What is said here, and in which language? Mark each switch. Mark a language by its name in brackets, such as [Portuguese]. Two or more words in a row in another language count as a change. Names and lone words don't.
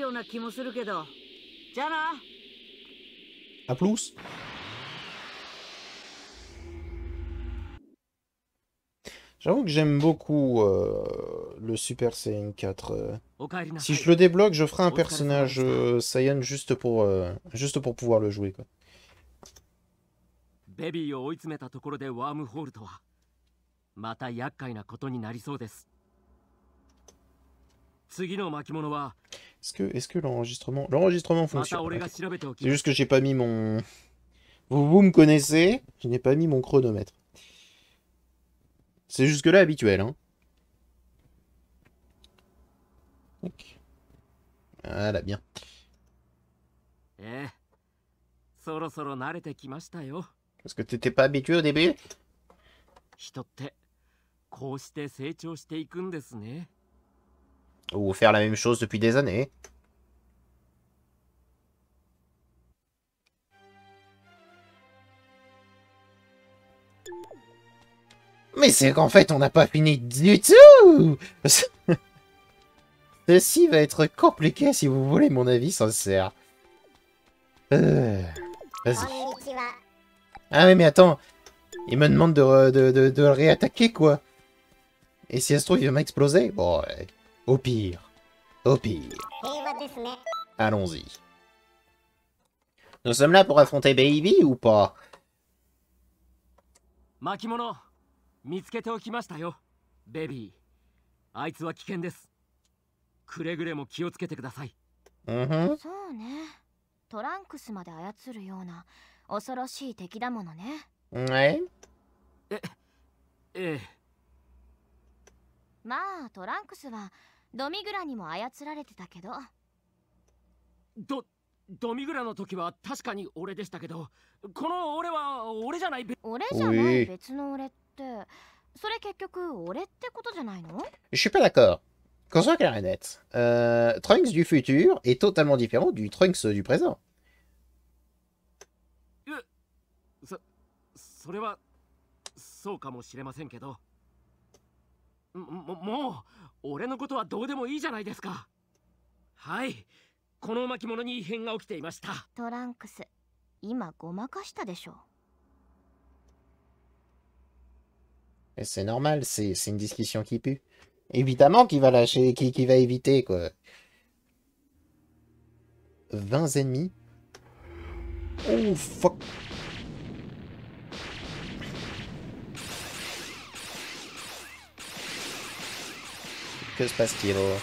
[French] À plus. J'avoue que j'aime beaucoup le Super Saiyan 4. Si je le débloque, je ferai un personnage Saiyan juste pour pouvoir le jouer, quoi. [Japanese] ベビーを追い詰めたところでワームホールとはまた厄介なことになりそうです。次の巻物は [French] Est-ce que l'enregistrement fonctionne? Okay. C'est juste que j'ai pas mis mon... Vous me connaissez, je n'ai pas mis mon chronomètre. C'est jusque-là habituel, hein. Okay. Voilà, bien. [Japanese] そろそろ慣れてきましたよ。 [French] Parce que t'étais pas habitué au début? [Japanese] 人ってこうして成長していくんですね。 [French] Ou faire la même chose depuis des années. Mais c'est qu'en fait, on n'a pas fini du tout. Ceci va être compliqué si vous voulez mon avis sincère. Vas-y. Ah oui, mais attends. Il me demande de réattaquer, quoi. Et si ça se trouve, il va m'exploser? Bon, ouais. Au pire. Au pire. Allons-y. Nous sommes là pour affronter Baby ou pas? [Japanese] 巻物見つけておきましたよ、ベビー。あいつは危険です。くれぐれも気をつけてください。そうね。トランクスまで操るような恐ろしい敵だものね。 [French] Ouais. [Japanese] ええ。まあトランクスはドミグラにも操られてたけど。ドミグラの時は確かに俺でしたけど、この俺は俺じゃない。俺じゃない別の俺って、それ結局俺ってことじゃないの？ [French] Je suis pas d'accord. Qu'on soit clair et net. Trunks du futur est totalement différent du Trunks du présent. [Japanese] それはそうかもしれませんけど、もう俺のことはどうでもいいじゃないですか。はい、この巻物に異変が起きていました。トランクス、今ごまかしたでしょ。 [French] Et c'est normal, c'est une discussion qui pue. Évidemment qu'il va lâcher, qu'il va éviter, quoi. 20 ennemis. [English] Oh, fuck. [French] Que se passe-t-il?